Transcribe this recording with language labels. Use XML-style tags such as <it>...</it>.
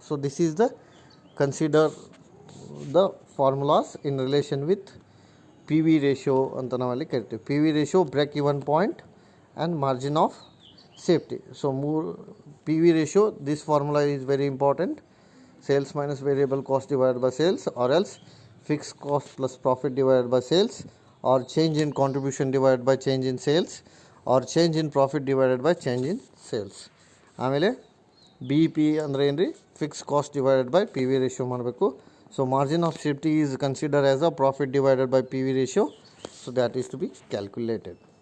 <en>so this is the consider the formulas in relation with PV ratio</en> <kn>ಅಂತ ನಾವಲ್ಲಿ ಕರಿತೀವಿ.</kn> <en>PV ratio, break even point and margin of safety. So PV ratio, this formula is very important. Sales minus variable cost divided by sales, or else fixed cost plus profit divided by sales, or change in contribution divided by change in sales, or change in profit divided by change in sales.</en> <kn>ಆಮೇಲೆ BEP ಅಂದರೆ ಏನು ರೀ,</kn> <en>fix cost divided by PV ratio</en> <kn>ಮಾಡಬೇಕು.</kn> <en>So margin of safety is consider as a profit divided by PV ratio. So that is to be calculated.</en>